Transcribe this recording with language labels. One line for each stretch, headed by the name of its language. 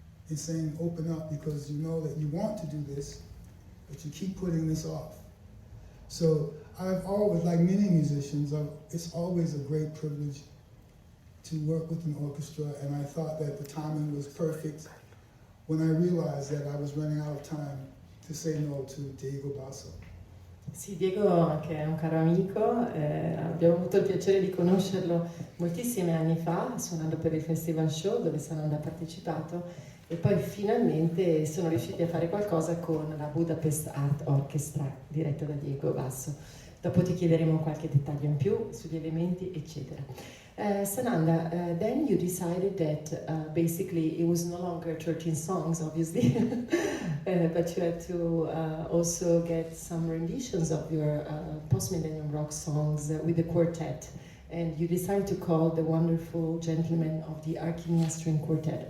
English: It's saying, open up, because you know that you want to do this, but you keep putting this off. So I've always, like many musicians, it's always a great privilege to work with an orchestra, and I thought that the timing was perfect when I realized that I was running out of time to say no to Diego Basso.
Italian: Sì, Diego, che è un caro amico, abbiamo avuto il piacere di conoscerlo moltissimi anni fa, suonando per il Festival Show dove Sananda ha partecipato, e poi finalmente sono riusciti a fare qualcosa con la Budapest Art Orchestra diretta da Diego Basso. Dopo ti chiederemo qualche dettaglio in più sugli elementi, eccetera.
English: Sananda, then you decided that basically it was no longer 13 songs, obviously, but you had to also get some renditions of your post-millennium rock songs with the quartet. And you decided to call the wonderful gentlemen of the Archimia String Quartet.